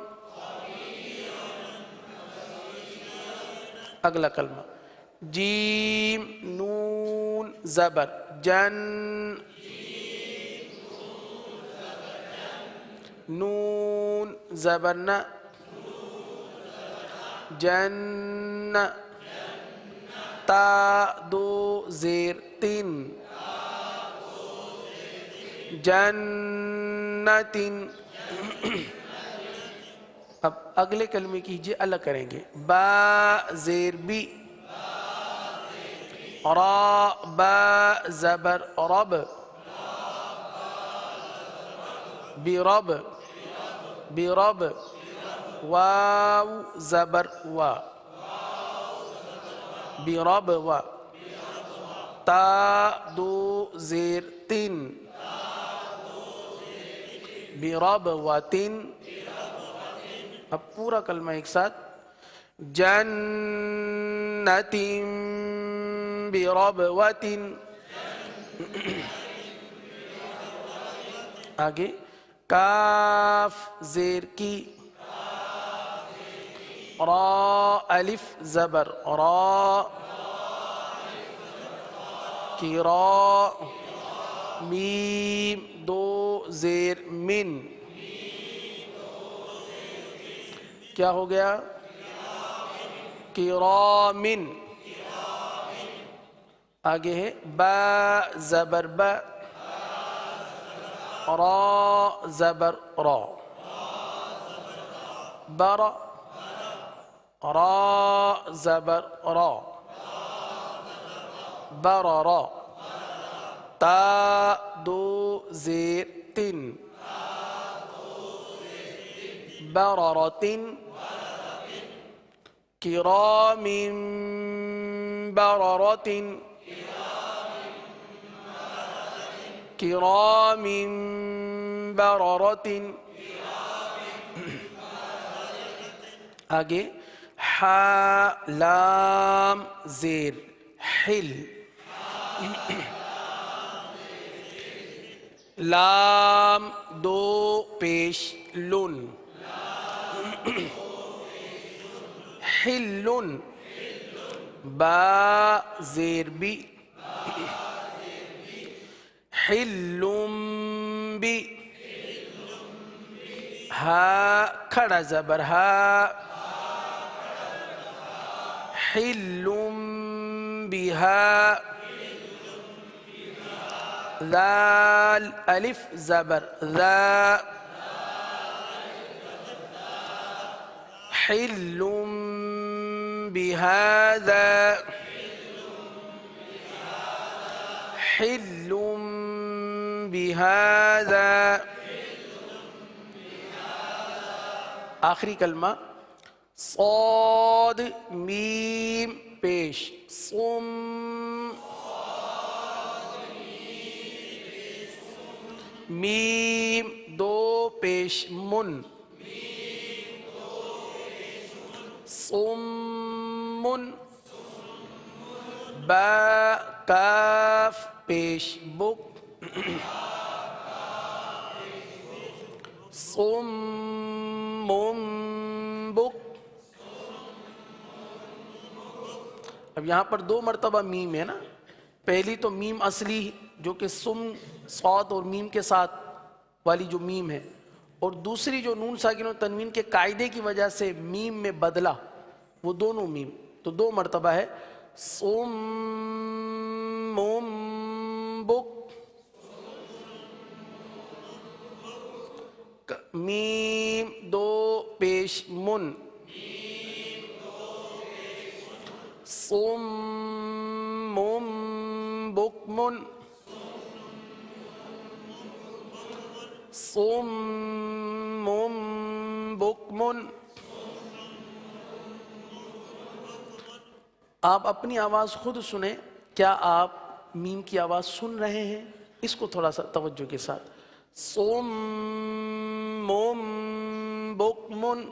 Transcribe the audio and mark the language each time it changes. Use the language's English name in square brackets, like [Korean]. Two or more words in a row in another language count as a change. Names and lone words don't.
[Urdu] اگلا کلمہ جیم نون زبر جن، نون زبر ن، جن، تا دو زیر تین، جنتن. اب اگلے کلمے کیجئے الگ کریں گے. با زیر بی، را با زبر رب، برب، برب. واو زبر وا، برب وا. تا دو زیر تین، برب و تین. اب پورا کلمہ ایک ساتھ. [Arabic] جنت بربوۃ. [Urdu] آگے کاف زیر کی، را الف زبر را، کی را. میم دو زیر من، کیا ہو گیا؟ کرامن. آگے ہے با زبر با، را زبر را، بر، را زبر را، برر. تا دو زیر تین، بررتن. [Arabic] کرام بررة، کرام بررة. [Urdu] آگے حا لام زیر حل، لام دو پیش لن، حل. با زیر بی، [Arabic] حل بی. [Urdu] ہا کھڑا زبر ہا، [Arabic] حل بها. [Urdu] ذال الف زبر ذا، [Arabic] حل بهذا، حل بهذا. [Urdu] آخری کلمہ صاد میم پیش صم، میم دو پیش من، صم. با کاف پیش بک، [Arabic] صم بک. [Urdu] اب یہاں پر دو مرتبہ میم ہے نا. پہلی تو میم اصلی جو کہ سم صاد اور میم کے ساتھ والی جو میم ہے، اور دوسری جو نون ساکن و تنوین کے قاعدے کی وجہ سے میم میں بدلا، وہ دونوں میم تو دو مرتبہ ہے. صم بک، میم دو پیش من، [Arabic] صم بکمن. صم بکم. [Urdu] آپ اپنی آواز خود سنیں. کیا آپ میم کی آواز سن رہے ہیں؟ اس کو تھوڑا سا توجہ کے ساتھ. [Arabic] صم بکم.